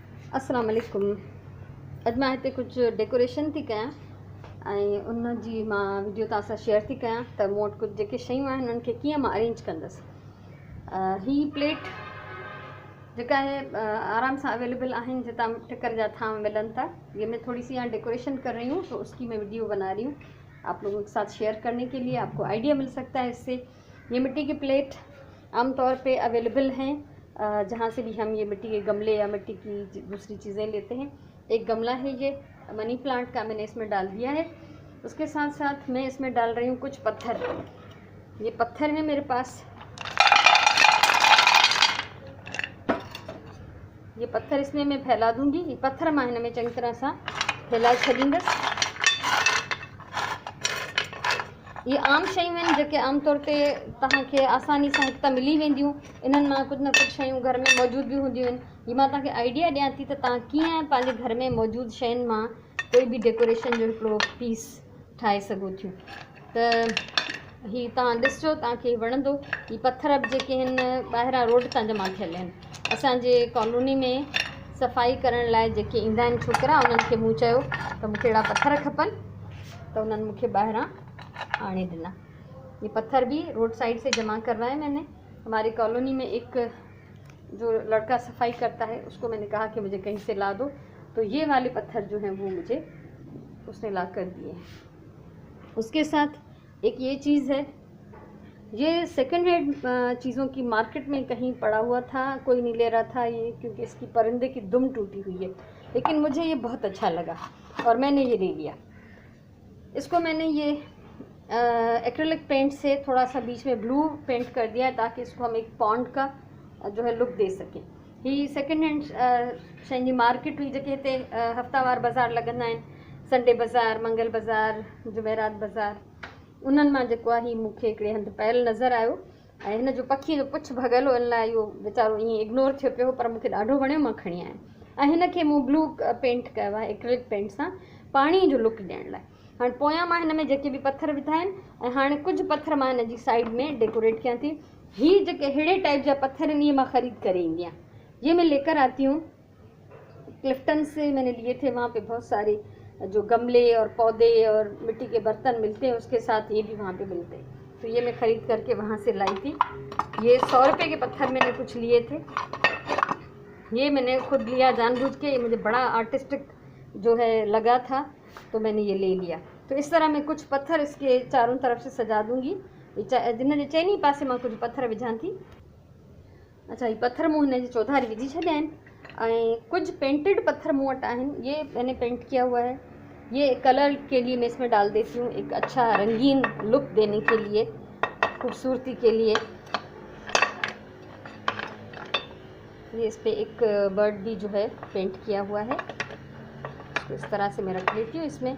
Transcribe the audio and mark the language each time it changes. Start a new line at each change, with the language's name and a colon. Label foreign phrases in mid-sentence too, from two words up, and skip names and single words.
Arabic: السلام عليكم.
Sindhi: अॼु मां हिते कुझु डेकोरेशन थी कयां ऐं उन जी मां वीडियो तव्हां सां शेयर थी कयां त मूं वटि कुझु जेके शयूं आहिनि उन्हनि खे कीअं मां अरेंज कंदसि। ही प्लेट जेका है
Urdu: آرام سے
Sindhi: अवेलेबल आहिनि, जितां टिकर जा थाम मिलन था।
Urdu: یہ میں تھوڑی سی یہاں ڈیکوریشن کر رہی ہوں، تو اس کی میں ویڈیو بنا رہی ہوں آپ لوگوں کے ساتھ شیئر کرنے کے لیے. آپ کو آئیڈیا مل سکتا ہے اس سے۔ یہ مٹی کی پلیٹ عام طور پہ اویلیبل ہیں، جہاں سے بھی ہم یہ مٹی کے گملے یا مٹی کی دوسری چیزیں لیتے ہیں. ایک گملا ہے یہ
English: money plant
Urdu: کا، میں نے اس میں ڈال دیا ہے. اس کے ساتھ ساتھ میں اس میں ڈال رہی ہوں کچھ پتھر۔ یہ پتھر ہے میرے پاس، یہ پتھر اس میں میں پھیلا دوں گی.
Sindhi: ये पत्थर मां हिन में चंगी तरह सां फैलाए छॾींदसि। ये आम शयूं आहिनि जेके आमतौर ते तव्हांखे आसानी सां हिकु त मिली वेंदियूं। इन्हनि मां कुझु न कुझु शयूं घर में मौजूद भी हूंदियूं आहिनि। ये मां तव्हांखे आइडिया ॾियां थी त तव्हां कीअं पंहिंजे घर में मौजूद शयुनि मां कोई भी डेकोरेशन जो हिकिड़ो पीस ठाहे सघो थियूं। त ही तव्हां ॾिसजो, तव्हांखे वणंदो। ही पत्थर बि जेके आहिनि ॿाहिरां रोड तां जमा थियल आहिनि। असांजे कॉलोनी में सफ़ाई करण लाइ जेके ईंदा आहिनि छोकिरा, उन्हनि खे मूं चयो त मूंखे अहिड़ा पत्थर खपनि, त उन्हनि मूंखे ॿाहिरां
Urdu: آنے دینا. یہ پتھر بھی
English: road side
Urdu: سے جمع کروائے میں نے۔ ہماری کالونی میں ایک جو لڑکا صفائی کرتا ہے، اس کو میں نے کہا کہ مجھے کہیں سے لا دو، تو یہ والے پتھر جو ہیں وہ مجھے اس نے لا کر دیے ہیں. اس کے ساتھ ایک یہ چیز ہے، یہ
English: second hand
Urdu: چیزوں کی مارکیٹ میں کہیں پڑا ہوا تھا، کوئی نہیں لے رہا تھا یہ، کیونکہ اس کی پرندے کی دم ٹوٹی ہوئی ہے. لیکن مجھے یہ بہت اچھا لگا اور میں نے یہ لے لیا. اس کو میں نے یہ
English: acrylic paint
Urdu: سے تھوڑا سا بیچ میں
English: blue paint
Urdu: کر دیا ہے، تاکہ اس کو ہم ایک پانڈ کا جو ہے لک دے سکیں.
Sindhi: ही
English: second hand
Sindhi: शयुनि जी मार्केट हुई, जेके हिते हफ़्तावार बाज़ार लॻंदा आहिनि, संडे बाज़ार, मंगल बाज़ार, जुमेरात बाज़ार, उन्हनि मां जेको आहे ही मूंखे हिकिड़े हंधि पयल नज़र आयो। ऐं हिन जो पखी जो पुछ भॻल हो, इन लाइ इहो वीचारो ईअं इग्नोर थियो पियो, पर मूंखे ॾाढो वणियो, मां खणी आयमि। ऐं हिन खे मूं
English: blue paint
Sindhi: कयो आहे
English: acrylic paint
Sindhi: सां, पाणी जो लुक ॾियण लाइ। हाँ पोयां मां हिन में जेके भी पत्थर विधा आहिनि, ऐं हाणे
Urdu: کچھ پتھر
Sindhi: मां हिन जी साइड में डेकोरेट किया थी। ही जेके हेड़े टाइप जा पत्थर आहिनि, ये मां ख़रीद करे ईंदी आहियां।
Urdu: یہ میں لے کر آتی ہوں کلفٹن سے، میں نے لیے تھے. وہاں پہ بہت سارے جو گملے اور پودے اور مٹی کے برتن ملتے ہیں، اس کے ساتھ یہ بھی وہاں پہ ملتے ہیں. تو یہ میں خرید کر کے وہاں سے لائی تھی۔ یہ 100 روپے کے پتھر میں نے کچھ لیے تھے، یہ میں نے خود لیا جان بوجھ کے. یہ مجھے بڑا آرٹسٹک جو ہے لگا تھا، تو میں نے یہ لے لیا. تو اس طرح میں کچھ پتھر اس کے چاروں طرف سے سجا دوں گی.
Sindhi: जिन जे चइनी पासे मां
Urdu: کچھ پتھر
Sindhi: विझां थी। अच्छा, ये पत्थर मूं हिन जी चौधारी विझी छॾिया आहिनि, ऐं कुछ पेंटेड पत्थर मूं वटि आहिनि।
Urdu: یہ میں نے پینٹ کیا ہوا ہے۔ یہ کلر کے لیے میں اس میں ڈال دیتی ہوں، ایک اچھا رنگین لک دینے کے لیے، خوبصورتی کے لیے. یہ اس پر ایک برڈ بھی جو ہے پینٹ کیا ہوا ہے، تو اس طرح سے میں رکھ لیتی ہوں اس میں.